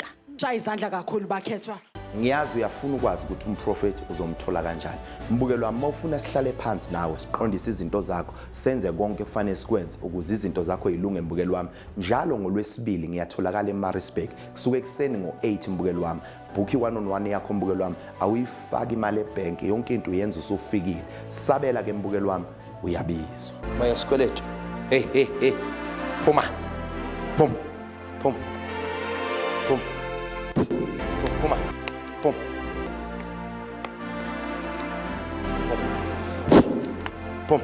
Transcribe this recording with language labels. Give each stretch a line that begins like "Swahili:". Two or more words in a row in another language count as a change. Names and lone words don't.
Zulu: Shaya izandla kakhulu bakhethwa. Ngiyazi uyafuna ukwazi ukuthi umprofeti uzomthola kanjani. Mbukelo wami mawufuna sihlale phansi nawe siqondise izinto zakho senze konke kufanele sikwenze ukuze izinto zakho yilunge mbukelo wami. Njalo ngoLwesibili ngiyatholakala eMaritzburg kusuke ekseni ngo8 mbukelo wami. Book i-1-on-1 yakho mbukelo wami awuyifaki imali ebank yonke into uyenza usufikile. Sabela ke mbukelo wami uyabizwa. Maya sikweletu. Hey. Phuma. Phum. Phuma. Pum. Pum.